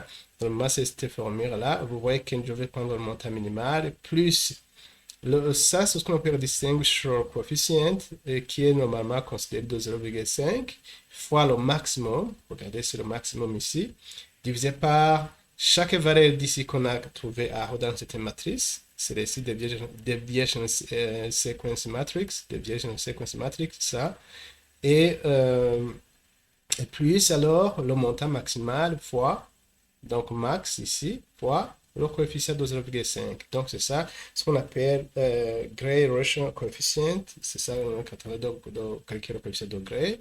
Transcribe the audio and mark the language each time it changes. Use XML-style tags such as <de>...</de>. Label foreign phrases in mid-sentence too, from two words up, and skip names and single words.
<fr>Normalement, c'est cette formule-là. Vous voyez que je vais prendre le montant minimal plus ça, c'est ce qu'on appelle le</fr> <en>distinguished coefficient</en> <fr>qui est normalement considéré de 0,5 fois le maximum. Regardez, c'est le maximum ici. Divisé par chaque valeur d'ici qu'on a trouvé à dans cette matrice. C'est ici</fr> <en>deviation sequence matrix. Deviation sequence matrix,</en> <fr>ça. Et plus alors le montant maximal fois, donc max ici, fois le coefficient de 0,5. Donc c'est ça, ce qu'on appelle</fr> <en>Gray Ratio Coefficient.</en> <fr>C'est ça, on est en train de calculer le coefficient de Gray.</fr>